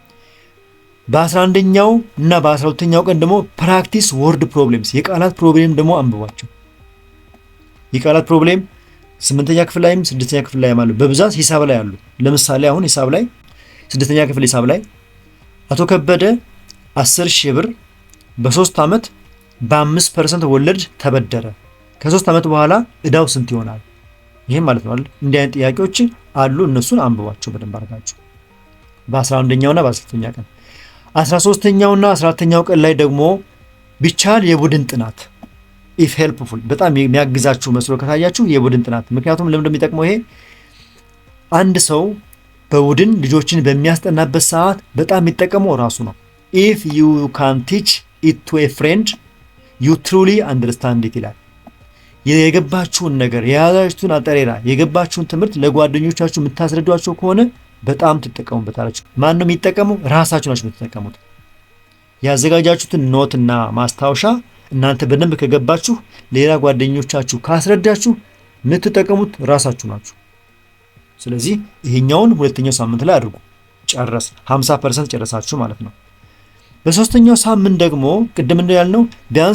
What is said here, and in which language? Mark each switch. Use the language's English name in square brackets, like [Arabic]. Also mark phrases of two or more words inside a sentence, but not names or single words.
[Amharic] በ11ኛው እና በ12ኛው ቀን ደግሞ [English] practice word problems፣ [Amharic] የቃላት ፕሮብሌም ደግሞ አንብቧቸው። የቃላት ፕሮብሌም 8ኛ ክፍል ላይም 6ኛ ክፍል ላይም አሉ። በብዛት ሂሳብ ላይ አሉ። ለምሳሌ አሁን ሂሳብ ላይ 6ኛ ክፍል ሂሳብ ላይ አቶ ከበደ 10,000 ብር በ3 ዓመት በ5% ወለድ ተበደረ። ከ3 ዓመት በኋላ እዳው ስንት ይሆናል? ይሄም ማለት ነው አይደል? እንዲህ አይነት ጥያቄዎች አሉ። እነሱን አንብቧቸው በደንብ አድርጋችሁ በ11ኛውና በ12ኛ ቀን 13ኛውና 14ኛው ቀን ላይ ደግሞ ቢቻል የቡድን ጥናት [English] if helpful [Amharic] በጣም የሚያግዛችሁ መስሎ ከታያችሁ የቡድን ጥናት። ምክንያቱም ለምን እንደሚጠቅመው ይሄ አንድ ሰው በቡድን ልጆችን በሚያስጠናበት ሰዓት በጣም የሚጠቀመው ራሱ ነው። [English] if you can teach it to a friend you truly understand it [Amharic] ይላል። የገባችሁን ነገር የያዛችሁትን አጠሬራ የገባችሁን ትምህርት ለጓደኞቻችሁ የምታስረዷቸው ከሆነ በጣም ትጠቀሙበታላችሁ። ማን ነው የሚጠቀመው? ራሳችሁ ናችሁ የምትጠቀሙት። ያዘጋጃችሁትን ኖትና ማስታወሻ እናንተ በደንብ ከገባችሁ ሌላ ጓደኞቻችሁ ካስረዳችሁ የምትጠቀሙት ራሳችሁ ናችሁ። ስለዚህ ይሄኛውን ሁለተኛው ሳምንት ላይ አድርጉ። ጨረስ 50% ጨረሳችሁ ማለት ነው። በሶስተኛው ሳምንት ደግሞ ቅድም እንዳልነው ቢያንስ